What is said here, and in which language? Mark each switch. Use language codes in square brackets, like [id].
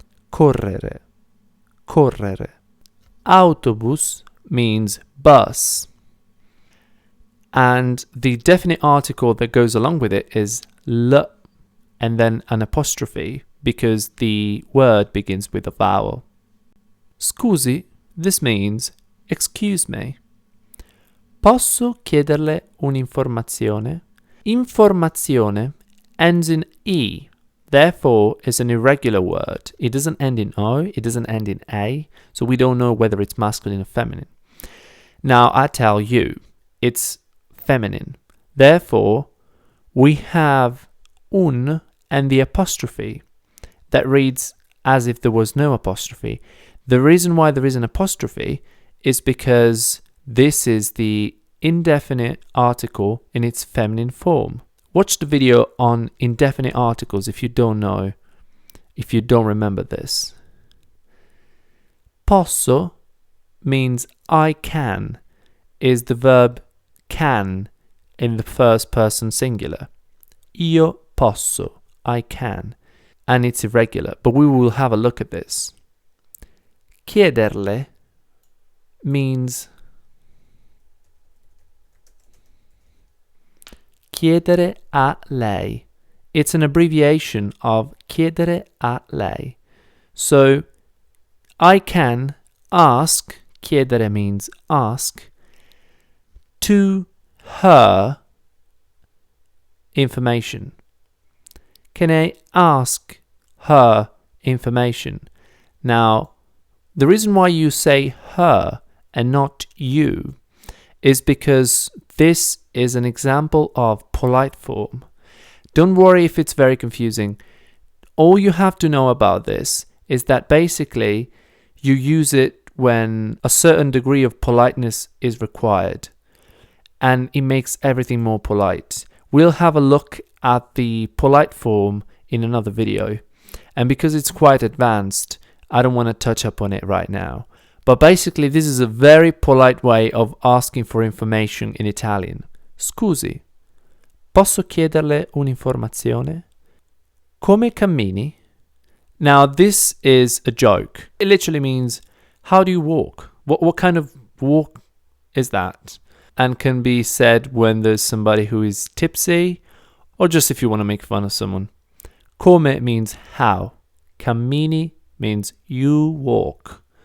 [it] Correre. Correre. [en] Autobus means bus. And the definite article that goes along with it is l and then an apostrophe because the word begins with a vowel. Scusi, this means excuse me. [it] Posso chiederle un'informazione? [en] Informazione ends in E, therefore is an irregular word. It doesn't end in O, it doesn't end in A, so we don't know whether it's masculine or feminine. Now I tell you, it's feminine. Therefore, we have un and the apostrophe that reads as if there was no apostrophe. The reason why there is an apostrophe is because this is the indefinite article in its feminine form. Watch the video on indefinite articles if you don't know, if you don't remember this. Posso means I can, is the verb can in the first person singular. [it] Io posso, [en] I can, and it's irregular, but we will have a look at this. Chiederle means [it] chiedere a lei. [en] It's an abbreviation of [it] chiedere a lei. [en] So, I can ask, chiedere means ask, to her information. Can I ask her information? Now, the reason why you say her and not you is because this is an example of polite form. Don't worry if it's very confusing. All you have to know about this is that basically you use it when a certain degree of politeness is required, and it makes everything more polite. We'll have a look at the polite form in another video, and because it's quite advanced, I don't want to touch up on it right now. But basically, this is a very polite way of asking for information in Italian. [it] Scusi, posso chiederle un'informazione? Come cammini? [en] Now, this is a joke. It literally means, how do you walk? What kind of walk is that? And can be said when there's somebody who is tipsy, or just if you want to make fun of someone. Come means how. Cammini means you walk.